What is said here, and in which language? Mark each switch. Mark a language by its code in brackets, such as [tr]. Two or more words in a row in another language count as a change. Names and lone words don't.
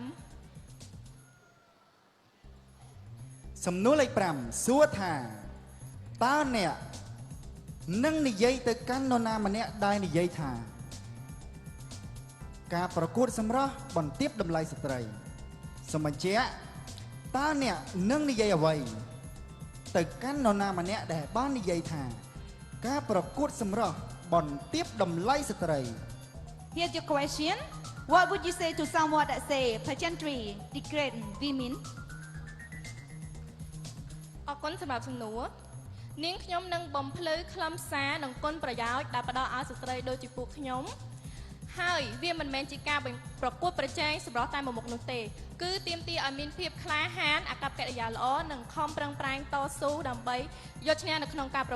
[km] សំណួរលេខ5សួរថាតើអ្នកនឹងនិយាយទៅកាន់នរណាម្នាក់ដែលនិយាយថាការប្រកួតសម្រស់បន្ទាបតម្លៃស្ត្រីសូមបញ្ជាក់តើអ្នកនឹងនិយាយអ្វីទៅកាន់នរណាម្នាក់ដែលបាននិយាយថាការប្រកួតសម្រស់បន្ទាបតម្លៃស្ត្រី [en] Here's your question. What would you say to someone that say pageantry degrade women? [km] អរគុណសម្រាប់សំណួរនាងខ្ញុំនឹងបំភ្លឺខ្លឹមសារនិងគុណប្រយោជន៍ដែលផ្ដល់ឲ្យស្ត្រីដូចជាពួកខ្ញុំហើយវាមិនមែនជាការប្រកួតប្រជែងសម្រាប់តែ មួយមុខនោះទេគឺទាមទារឲ្យមានភាពក្លាហានអាកប្បកិរិយាល្អនិងខំប្រឹងប្រែងតស៊ូដើម្បីយកឈ្នះនៅក្នុងការប្រ